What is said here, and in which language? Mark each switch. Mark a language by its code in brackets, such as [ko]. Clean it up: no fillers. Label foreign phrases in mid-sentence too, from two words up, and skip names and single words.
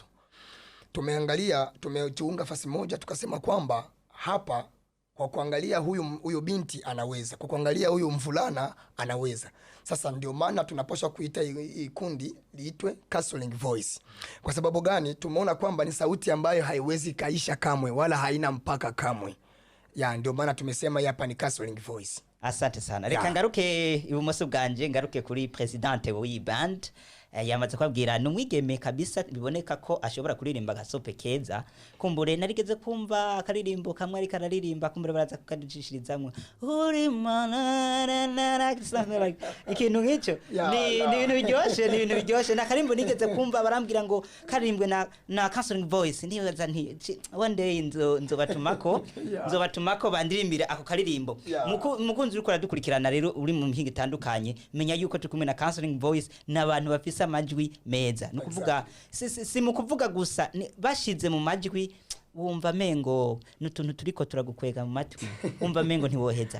[sw] Tumeangalia, tumeunga fasi moja tukasema kwamba hapa kwa kuangalia huyu binti anaweza, kwa kuangalia huyu mvulana anaweza. Sasa ndio maana tunaposha kuita kundi liitwe Counseling Voice. Kwa sababu gani? Tumeona kwamba ni sauti ambayo haiwezi kaisha kamwe wala haina mpaka kamwe. Ndio maana tumesema hapa ni Counseling Voice. Asante sana. [rn] Reka ngaruke ibumoso bwanje ngaruke kuri presidente w'iyi band. Yamaze kwabwira numwigeme kabisa biboneka ko ashobora kuririmba gasope keza. Kumbure narigeze kumva akaririmbo kamwe ari kararirimba kumbure baraza kukaducishirizamwe. Uri mana ikintu nk'icyo ni ibintu biryoshe na karimbo nigeze kumva barambwira ngo karirimbwe na Counseling Voice nibaza nti [en] one day [rn] nzobatumako bandirimbira ako karirimbo. Mukunzi uriko radukurikirana rero uri mu mpinga itandukanye menya yuko tukumwe na Counseling Voice n'abantu bafisa amajwi meza. Nukuvuga si mu kuvuga gusa bashize mu majwi wumva mengo n'utuntu turiko turagukwega mu matwi wumva mengo ntiwoheza.